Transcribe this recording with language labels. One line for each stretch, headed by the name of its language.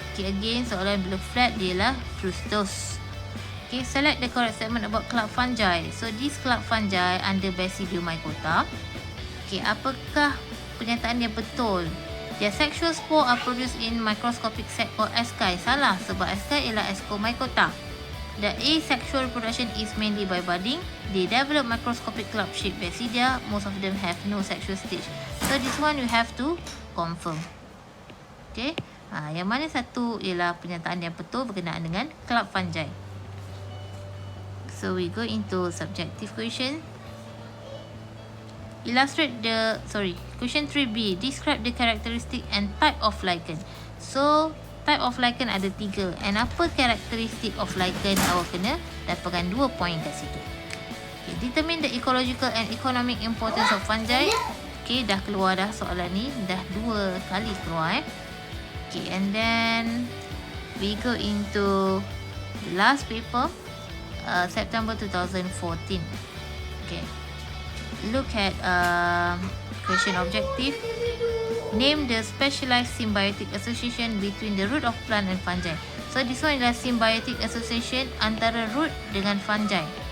English: Okay, again
Malay: soalan bila flat dialah
English: fructose. Okay, select the correct statement about club fungi. So this club fungi under Basidiomycota. Okay,
Malay: apakah pernyataan yang betul?
English: Their sexual spore are produced in microscopic sac called asci.
Malay: Salah, sebab asci ialah Ascomycota.
English: The asexual reproduction is mainly by budding. They develop microscopic club-shaped basidia. Most of them have no sexual stage. So this one you have to confirm.
Malay: Okay, yang mana satu ialah pernyataan yang betul berkenaan dengan club fungi.
English: So we go into subjective question. Illustrate the, question 3B, describe the characteristic and type of lichen. So type of lichen
Malay: ada 3, and apa
English: characteristic of lichen,
Malay: awak kena dapatkan 2 point kat situ.
English: Okay, determine the ecological and economic importance of fungi. Okay,
Malay: dah keluar dah soalan ni, dah 2 kali keluar
English: Okay, and then we go into the last paper, September 2014. Okay, look at question objective. Name the specialized symbiotic association between the root of plant and fungi. So this one
Malay: adalah
English: symbiotic association
Malay: antara
English: root
Malay: dengan
English: fungi.